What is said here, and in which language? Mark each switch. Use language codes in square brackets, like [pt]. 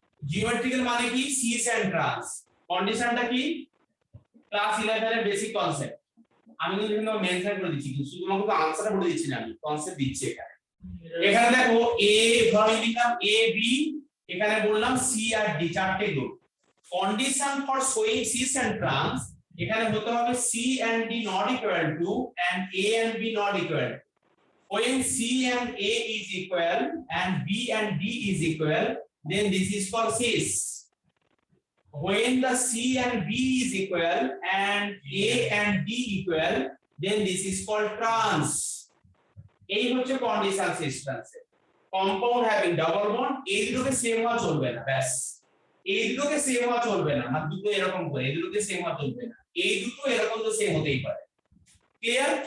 [bn] Geometrical মানে কি cis and trans, কন্ডিশনটা কি ক্লাস 11 এর বেসিক কনসেপ্ট। আমি কিন্তু এখানে মেনশন করে দিচ্ছি, কিন্তু শুধু তোমাকে আনসারটা বলে দিচ্ছি না, আমি কনসেপ্ট দিচ্ছি এখানে। এখানে দেখো এ ধরে নিলাম এ বি, এখানে বললাম সি আর ডি চারটে group. [en] condition for showing cis and trans [bn] এখানে হতে হবে [en] C and D not equal to and A and B not equal. When C and A is equal and B and D is equal, then this is for cis. When the C and B is equal and A and D equal, then this is called trans. [bn] এই হচ্ছে condition cis trans এর। [en] compound having double bond, [bn] এই দুটোকে same হওয়া চলবে না, ব্যাস এই দুটোকে সেম হওয়া চলবে না, মানে দুটো এরকম করে এই দুটোকে সেম হওয়া চলবে না, এই দুটো এরকম তো সেম হতেই পারে। ক্লিয়ার?